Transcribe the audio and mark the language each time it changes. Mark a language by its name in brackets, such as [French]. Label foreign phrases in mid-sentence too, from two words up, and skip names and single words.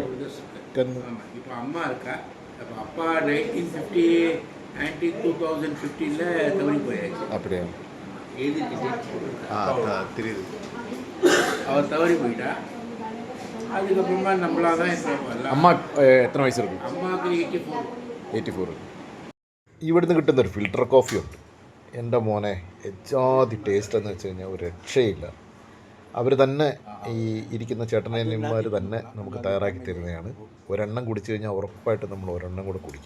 [Tamil] இப்போ அம்மா இருக்கா. அப்போ அப்பா 2015 தவறி போயாச்சு. அப்படியா? தெரியுது. அவர் தவறி போயிட்டா. அதுக்கப்புறமா நம்மளா தான் இப்போ. அம்மா [Malayalam] എത്ര വയസ്സ് [Tamil] இருக்கும்? [Malayalam] അമ്മക്ക് 84. ഇവിടുന്ന് കിട്ടുന്ന ഒരു ഫിൽട്ടർ കോഫി ഉണ്ട്. എൻ്റെ മോനെ എജാതി ടേസ്റ്റ് എന്ന് വെച്ച് കഴിഞ്ഞാൽ ഒരു രക്ഷയില്ല. അവർ തന്നെ ഈ ഇരിക്കുന്ന ചേട്ടനന്മാർ തന്നെ നമുക്ക് തയ്യാറാക്കി തരുന്നതാണ്. ഒരെണ്ണം കുടിച്ചു കഴിഞ്ഞാൽ ഉറപ്പായിട്ട് നമ്മൾ ഒരെണ്ണം കൂടെ കുടിക്കും.